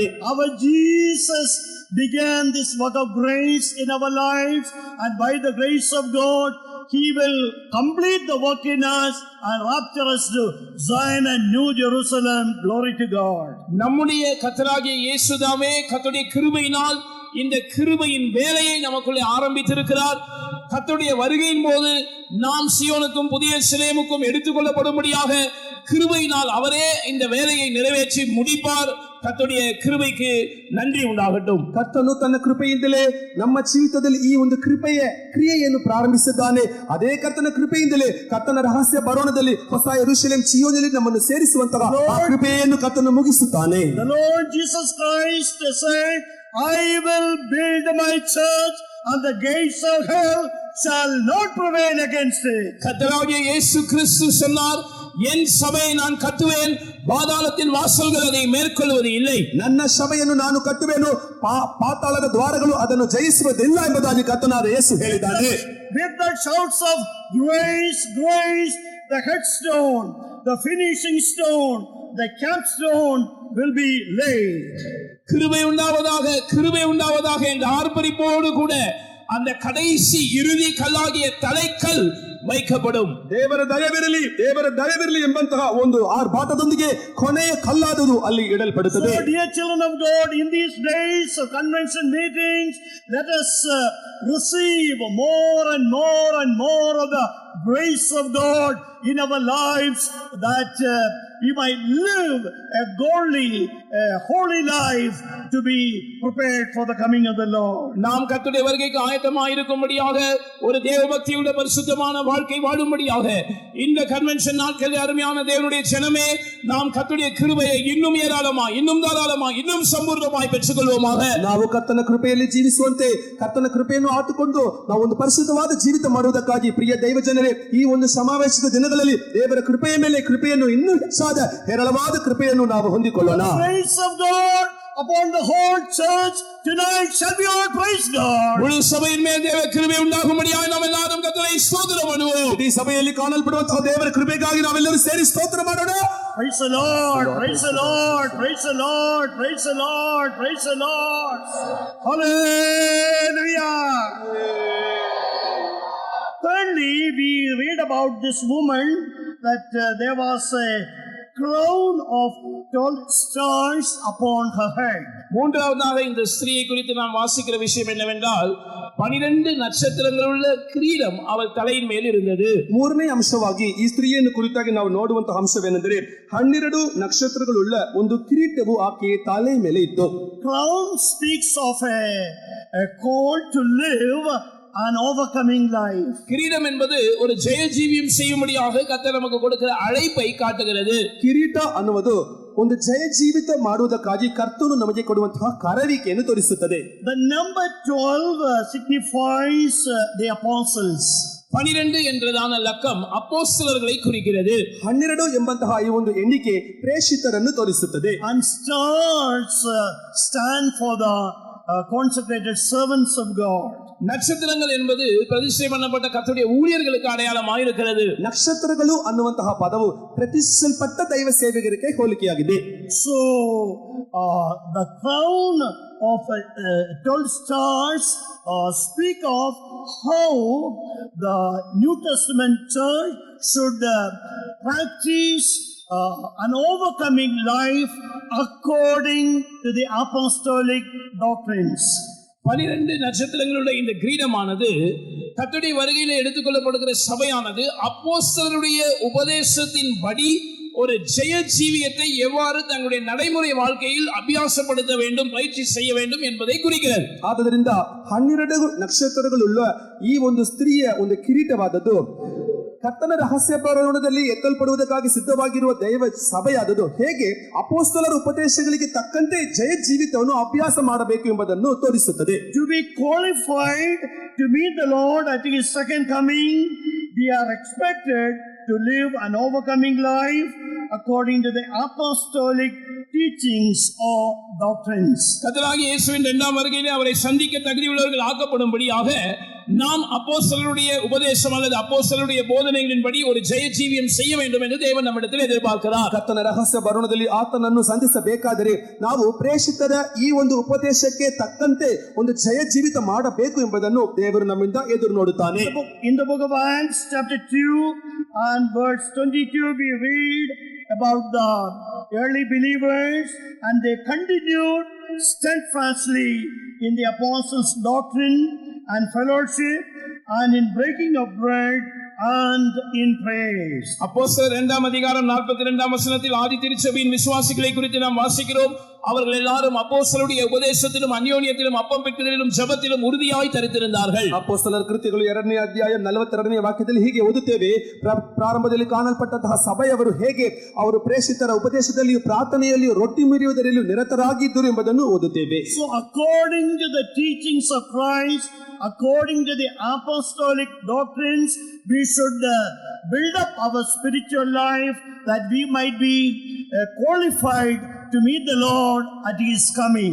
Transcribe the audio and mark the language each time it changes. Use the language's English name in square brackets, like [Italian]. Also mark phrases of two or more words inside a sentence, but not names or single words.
[English] Our Jesus began this work of grace in our lives, and by the grace of God He will complete the work in us and rapture us to Zion and New Jerusalem. Glory to God. [Tamil] நம்முடைய கர்த்தராகிய இயேசுதாமே கர்த்தருடைய கிருபையினால் இந்த கிருபையின் வேலையை நமக்குள்ளே ஆரம்பித்திருக்கிறார். கர்த்தருடைய வருகையின் போது நாம் சீயோனுக்கும் புதிய எருசலேமுக்கும் எடுத்துக்கொள்ளப்படும்படியாக கிருபையினால் அவரே இந்த வேலையை நிறைவேற்றி முடிப்பார். கர்த்தருடைய கிருபைக்கு நன்றி ಉಂಟಾಗட்டும். [Kannada] ಕರ್ತನು ತನ್ನ ಕೃಪೆಯಿಂದಲೇ ನಮ್ಮ ಜೀವಿತದಲ್ಲಿ ಈ ಒಂದು ಕೃಪೆಯ ಕ್ರಿಯೆಯನ್ನು ಪ್ರಾರಂಭಿಸಿದ್ದಾನೆ. ಅದೇ ಕರ್ತನ ಕೃಪೆಯಿಂದಲೇ ಕರ್ತನ ರಹಸ್ಯ ಬರೋಣದಲ್ಲಿ ಹೊಸ ಯೆರೂಸಲೇಮ್ ಚೀಯೋನಿನಲ್ಲಿ ನಮ್ಮನ್ನು ಸೇರಿಸುವಂತಹ ಆ ಕೃಪೆಯನ್ನು ಕರ್ತನು ಮುಗಿಸುತ್ತಾನೆ. [English] The Lord Jesus Christ said, I will build my church and the gates of hell shall not prevail against it. [Tamil] கர்த்தராகிய இயேசு கிறிஸ்து சொன்னார், என் சபையை நான் கட்டுவேன், பாதாளத்தின் வாசல்கள் அதை மேற்கொள்வது இல்லை. [Kannada] ನನ್ನ ಸಭೆಯನ್ನು ನಾನು ಕಟ್ಟುವೆನು, ಪಾತಾಳದ ದ್ವಾರಗಳು ಅದನ್ನು ಜಯಿಸುವುದಿಲ್ಲ ಎಂಬುದಾಗಿ ಕರ್ತನಾದ ಯೇಸು ಹೇಳಿದ್ದಾನೆ. [English] With the shouts of grace, grace, the headstone, the finishing stone, the capstone will be laid. [Tamil] கிருபை உண்டாவதாக, கிருபை உண்டாவதாக என்ற ஆர்ப்பரிப்போடு கூட அந்த கடைசி இறுதி கல்லாகிய தலைக்கல் வைக்கப்படும். [Kannada] ದೇವರ ದಯವಿರಲಿ ಎಂಬಂತಹ ಒಂದು ಆರ್ಭಾಟದೊಂದಿಗೆ ಕೊನೆಯ ಕಲ್ಲಾದುದು ಅಲ್ಲಿ ಇಡಲ್ಪಡುತ್ತದೆ. [English] So dear children of God, in these days of convention meetings, let us receive more and more and more of the grace of God in our lives, that we might live a godly, holy life to be prepared for the coming of the Lord. [Tamil] நாம் கர்த்தருடைய வருகைக்கு ஆயத்தமாக இருக்கும்படியாக ஒரு தேவபக்தியுள்ள பரிசுத்தமான வாழ்க்கை வாழும்படியாக இந்த கன்வென்ஷன் நாட்களில் அருமையான தேவனுடைய ஜனமே, நாம் கர்த்தருடைய கிருபையை இன்னும் ஏராளமாய், இன்னும் தாராளமாய், இன்னும் சம்பூர்ணமாய் பெற்றுக்கொள்வோமாக. [Kannada] ನಾವು ಕರ್ತನ ಕೃಪೆಯಲ್ಲಿ ಜೀವಿಸುವಂತೆ, ಕರ್ತನ ಕೃಪೆಯನ್ನು ಆತುಕೊಂಡು ನಾವು ಒಂದು ಪರಿಶುದ್ಧವಾದ ಜೀವಿತ ಮಾಡುವುದಕ್ಕಾಗಿ ಪ್ರಿಯ ದೈವ ಜನರೇ, ಈ ಒಂದು ಸಮಾವೇಶದ ದಿನಗಳಲ್ಲಿ ದೇವರ ಕೃಪೆಯ ಮೇಲೆ ಕೃಪೆಯನ್ನು ಇನ್ನೂ ಹೆಚ್ಚಾದ ಹೇರಳವಾದ ಕೃಪೆಯನ್ನು ನಾವು ಹೊಂದಿಕೊಳ್ಳೋಣ. [English] The grace of God upon the whole church tonight shall be all praise God. [Tamil] முழு சபையின் மேல் தேவ கிருபை உண்டாகும்படியாக நாம் எல்லாரும் கர்த்தரை ஸ்தோத்திரம் பண்ணுவோம். [Kannada] ಈ ಸಭೆಯಲ್ಲಿ ಕಾಣಲ್ಪಡುವಂತಹ ದೇವರ ಕೃಪೆಗಾಗಿ ನಾವೆಲ್ಲರೂ ಸೇರಿ ಸ್ತೋತ್ರ ಮಾಡೋಣ. [English] Praise the Lord, praise the Lord, praise the Lord, praise the Lord, praise the Lord. Hallelujah. Thirdly, we read about this woman that there was a crown of 12 stars upon her head. [Tamil] மூன்றாவதாக இந்த ஸ்திரீயை குறித்து நாம் வாசிக்கிற விஷயம் என்னவென்றால் 12 நட்சத்திரங்கள் உள்ள கிரீடம் அவள் தலையின் மேல் இருந்தது. [Kannada] ಮೂರನೇ ಅಂಶವಾಗಿ ಈ ಸ್ತ್ರೀಯನ್ನು ಕುರಿತಾಗಿ ನಾವು ನೋಡುವಂತಹ ಅಂಶವೇನೆಂದರೆ 12 ನಕ್ಷತ್ರಗಳುಳ್ಳ ಒಂದು ಕಿರೀಟವು ಆಕೆಯ ತಲೆಯ ಮೇಲೆ ಇತ್ತು. [English] Crown speaks of a call to live an overcoming life. [Tamil] கிரீடம் என்பது ஒரு ஜெய ஜீவியம் செய்யும்படியாக கர்த்தர் நமக்கு கொடுக்கிற அழைப்பை காட்டுகிறது. [Kannada] ಕಿರೀಟ ಅನ್ನುವುದು ಒಂದು ಜಯ ಜೀವಿತ ಮಾಡುವುದಕ್ಕಾಗಿ ಕರ್ತನು ನಮಗೆ ಕೊಡುವಂತಹ ಕರವಿಕೆಯನ್ನು ತೋರಿಸುತ್ತದೆ. [English] The number 12 signifies the apostles. [Tamil] 12 என்றதான லக்கம் அப்போஸ்தலர்களை குறிக்கிறது. [Kannada] 12 ಎಂಬಂತಹ ಈ ಒಂದು ಎಣಿಕೆ ಪ್ರೇಷಿತರನ್ನು ತೋರಿಸುತ್ತದೆ. [English] And stars stand for the consecrated servants of God. [Tamil] நட்சத்திரங்கள் என்பது பிரதிஷ்டை பண்ணப்பட்ட கர்த்தருடைய ஊழியர்களுக்கு அடையாளமாக இருக்கிறது. [Kannada] ನಕ್ಷತ್ರಗಳು ಅನ್ನುವಂತಹ ಪದವು ಪ್ರತಿಷ್ಠಿಸಲ್ಪಟ್ಟ ದೈವ ಸೇವಕರಿಗೆ ಹೋಲಿಕೆಯಾಗಿದೆ. [English] So the crown of 12 stars speak of how the New Testament church should practice an overcoming life according to the apostolic doctrines. [Tamil] 12 நட்சத்திரங்களுடைய இந்த கிரீடமானது கர்த்தருடைய வருகையிலே எடுத்துக்கொள்ளப்படுகிற சபையானது அப்போஸ்தலருடைய உபதேசத்தின்படி ஒரு ஜெய ஜீவியத்தை எவ்வாறு தங்களுடைய நடைமுறை வாழ்க்கையில் அபியாசப்படுத்த வேண்டும், பயிற்சி செய்ய வேண்டும் என்பதை குறிக்கிறது. [Kannada] ಆದ್ದರಿಂದ 12 ನಕ್ಷತ್ರಗಳುಳ್ಳ ಈ ಒಂದು ಸ್ತ್ರೀಯ ಒಂದು ಕಿರೀಟವಾದದ್ದು ಕರ್ತನ ರಹಸ್ಯ ಪ್ರಯಾಣದಲ್ಲಿ ಎತ್ತಲ್ಪಡುವುದಕ್ಕಾಗಿ ಸಿದ್ಧವಾಗಿರುವ ದೈವ ಸಭೆಯಾದದ್ದು ಹೇಗೆ ಅಪೊಸ್ತಲರ ಉಪದೇಶಗಳಿಗೆ ತಕ್ಕಂತೆ ಜಯ ಜೀವಿತವನ್ನು ಅಭ್ಯಾಸ ಮಾಡಬೇಕು ಎಂಬುದನ್ನು ತೋರಿಸುತ್ತದೆ. [English] To be qualified to meet the Lord at His second coming, we are expected to live an overcoming life according to the apostolic teachings or doctrines. [Tamil] கர்த்தராகிய இயேசுவின் இரண்டாம் வருகையிலே அவரை சந்திக்க தகுதியுள்ளவர்கள் ஆக்கப்படும்படியாக நாம் அப்போஸ்தலருடைய உபதேசம் அல்லது அப்போஸ்தலருடைய போதனைகளின்படி ஒரு ஜெய ஜீவியம் செய்ய வேண்டும் என்று தேவன் நம்மிடத்தில் எதிர்பார்க்கிறார். [Kannada] ಕರ್ತನ ರಹಸ್ಯ ಬರುಣದಲ್ಲಿ ಆತನನ್ನು ಸಂಧಿಸಬೇಕಾದರೆ ನಾವು ಪ್ರೇಷಿತರ ಈ ಒಂದು ಉಪದೇಶಕ್ಕೆ ತಕ್ಕಂತೆ ಒಂದು ಜಯ ಜೀವಿತ ಮಾಡಬೇಕು ಎಂಬುದನ್ನು ದೇವರು ನಮ್ಮಿಂದ ಎದುರು ನೋಡುತ್ತಾನೆ. [English] In the book of Acts chapter 2 and verse 22 we read about the early believers, and they continued steadfastly in the apostles' doctrine and fellowship and in breaking of bread and in praise. [Tamil] அப்போஸ்தலர் 2ஆம் அதிகாரம் 42ஆம் வசனத்தில் ஆதி திருச்சபையின் விசுவாசிகளை குறித்து நாம் வாசிக்கிறோம். அவர்கள் எல்லாரும் அப்போஸ்தலருடைய உபதேசத்திலும் அந்யோன்யத்திலும் அப்பம் பிட்குதலிலும் ஜெபத்திலும் உறுதியாய் தரித்திருந்தார்கள். [Kannada] ಅಪೊಸ್ತಲರ ಕೃತ್ಯಗಳು 2ನೇ ಅಧ್ಯಾಯ 42ನೇ ವಾಕ್ಯದಲ್ಲಿ ಹೀಗೆ ಓದುತ್ತೇವೆ. ಪ್ರಾರಂಭದಲ್ಲಿ ಕಾಣಲ್ಪಟ್ಟಂತಹ ಸಭೆಯವರು ಹೇಗೆ ಅವರು ಪ್ರೇಷಿತರ ಉಪದೇಶದಲ್ಲಿಯೂ ಪ್ರಾರ್ಥನೆಯಲ್ಲಿಯೂ ರೊಟ್ಟಿ ಮುರಿಯುವುದರಲ್ಲಿಯೂ ನಿರತರಾಗಿದ್ದರು ಎಂಬುದನ್ನು ಓದುತ್ತೇವೆ. [English] So according to the teachings of Christ, according to the apostolic doctrines, we should build up our spiritual life that we might be qualified to meet the Lord at His coming.